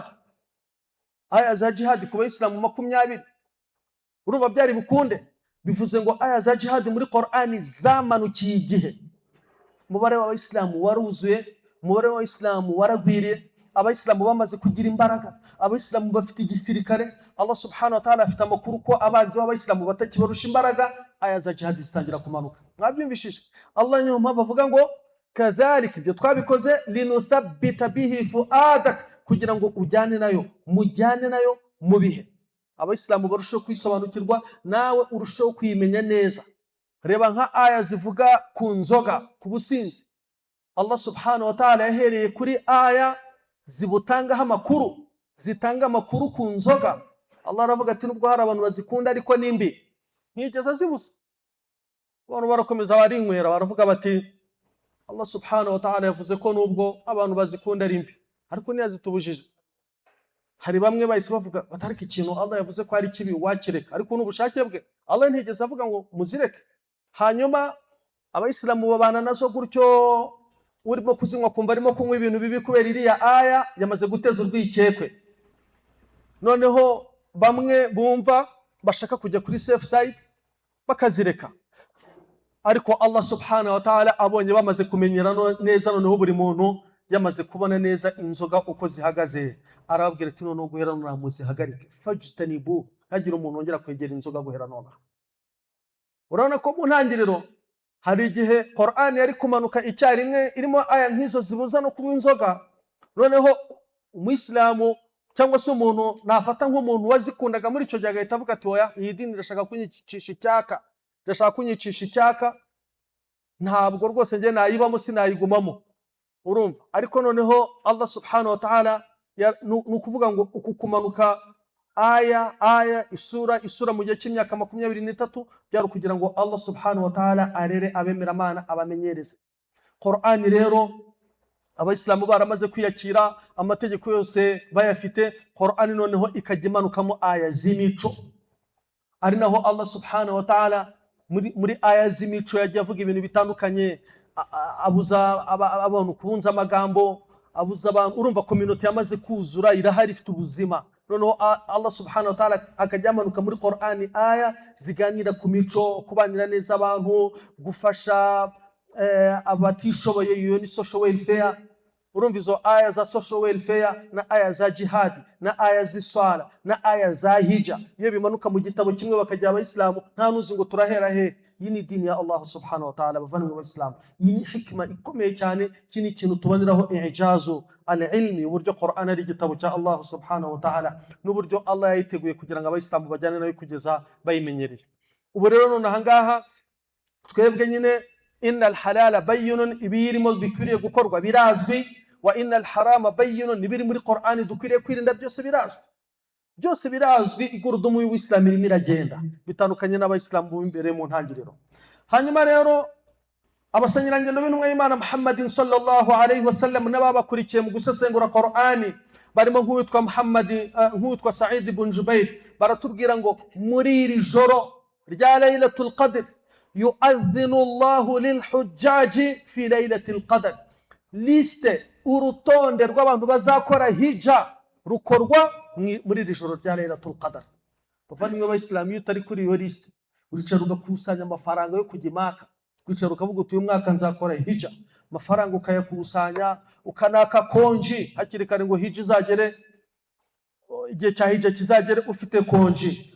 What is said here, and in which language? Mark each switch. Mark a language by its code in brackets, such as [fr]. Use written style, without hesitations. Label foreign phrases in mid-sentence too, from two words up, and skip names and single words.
[rw] Aya za jihad ku bayisilamu 20. Urumva byari bukunde, bivuze ngo aya za jihad muri Qur'ani zamanukiye igihe. Umubare w'abayisilamu waruzuye, umubare w'abayisilamu waragwiriye, abayisilamu bamaze kugira imbaraga, abayisilamu bafite igisirikare. Allah [ar] سبحانه وتعالى [rw] afite amakuru ko abanzi b'abayisilamu batakibarusha imbaraga, aya za jihad zitangira kumanuka. Mwabyumvishije? Allah niyo mpamvu avuga ngo kadhalika, ibyo twabikoze [ar] لنثبت به فؤادك, [rw] kugira ngo ujyane nayo, mujyane nayo mu bihe, abayisilamu barushaho kwisobanukirwa, nawe urushaho kwimenya neza. Reba nka aya zivuga ku nzoga, ku businzi. Allah [ar] سبحانه وتعالى [rw] yahereye kuri aya zibutangaho amakuru, zitanga amakuru ku nzoga. Allah aravuga ati nubwo hari abantu bazikunda ariko nimbi, ntigeze zibusa. Abantu barakomeza barinywera, baravuga bati Allah [ar] سبحانه وتعالى [rw] yavuze ko nubwo abantu bazikunda ari mbi, ariko ntiyazitubujije. hari bamwe bahise bavuga batarika ikintu Allah yavuze ko ari kibi wakireka, ariko n'ubushake bwe Allah ntigeze avuga ngo muzireke. Hanyuma abayisilamu babana nazo gutyo, urimo kuzinywa kumva arimo kunywa ibintu bibi kubera iriya aya yamaze guteza urwikekwe. Noneho bamwe bumva bashaka kujya kuri [en] safe side [rw] bakazireka, ariko Allah [ar] سبحانه وتعالى [rw] abonye bamaze kumenyera neza, noneho buri muntu yamaze kubona neza inzoga uko zihagaze, arababwira ati noneho guhera none muzihagarike, fajtanibu, hagira umuntu wongera kwegera inzoga guhera none. Urabona ko mu ntangiriro hari igihe Qur'an yari kumanuka icyarimwe irimo aya nk'izo zibuza no kunywa inzoga, noneho umuyisilamu cyangwa se umuntu nafata nk'umuntu wazikundaga muri icyo gihe agahita avuga ati oya, iyi dini irashaka kunyicisha icyaka, ntabwo rwose njye nayibamo sinayigumamo. Urumva? Ariko noneho Allah [ar] سبحانه وتعالى [rw] nukuvuga ngo uku kumanuka aya isura mu gihe cy'imyaka 23 byari kugira ngo Allah [ar] سبحانه وتعالى [rw] arere abemeramana abamenyereze. Qur'an rero abayisilamu baramaze kwiyakira, amategeko yose bayafite, Qur'an noneho ikajya imanukamo aya z'imico, ari naho Allah [ar] سبحانه وتعالى [rw] muri aya z'imico yagiye avuga ibintu bitandukanye, abuza abantu kubunza amagambo, abuza abantu. Urumva community yamaze kuzura, irahari ifite ubuzima. Noneho Allah [ar] سبحانه وتعالى [rw] akajya amanuka muri Qur'an aya ziganira ku mico, kubanira neza abantu, gufasha abatishoboye, iyo ni [en] social welfare. [rw] Urumva izo aya za [en] social welfare [rw] na aya za jihad na aya z'iswala na aya za hija, iyo bimanuka mu gitabo kimwe bakajya abayisilamu nta nuzi ngo turahera he. Iyi ni dini ya Allah [ar] سبحانه وتعالى, [rw] bavandimwe b'Abayisilamu. Iyi ni hikma ikomeye cyane, kini kintu tuboneraho [ar] إعجاز العلم, [rw] uburyo Qur'an ari igitabo cya Allah [ar] سبحانه وتعالى, [rw] n'uburyo Allah yayiteguye kugira ngo abayisilamu bajyane nayo kugeza bayimenyereye. Ubu rero none ahangaha twebwe nyine [ar] إن الحلال بين, [rw] ibirimo bikwiriye gukorwa birazwi, [ar] وإن الحرام بين, [rw] nibiri muri Qur'an dukwiriye kwirinda byose birazwi. Byose birazwi, igurudumu y'Ubuislamu irimo iragenda bitandukanye n'abayisilamu b'imbere mu ntangiriro. Hanyuma rero abasangirangendo b'intumwa y'Imana Muhammadin [ar] صلى الله عليه وسلم [rw] n'ababakurikiye mu gusesengura Qur'ani barimo nk'uwitwa Sa'id ibn Jubair, baratubwira ngo muri iri joro rya Laylatul Qadr [ar] يؤذن الله للحجاج في ليلة القدر. [rw] Liste, urutonde rw'abantu bazakora hija rukorwa muri iri joro rya Laylatul Qadr. Bavandimwe b'Abayisilamu, iyo utari kuri iyo liste uricara ugakusanya amafaranga yo kujya Maka, kwicara ukavuga uti uyu mwaka nzakora hija, amafaranga ukayakusanya, ukanaka konji hakiri kare ngo hija izagere, igihe cya hija kizagere ufite konji.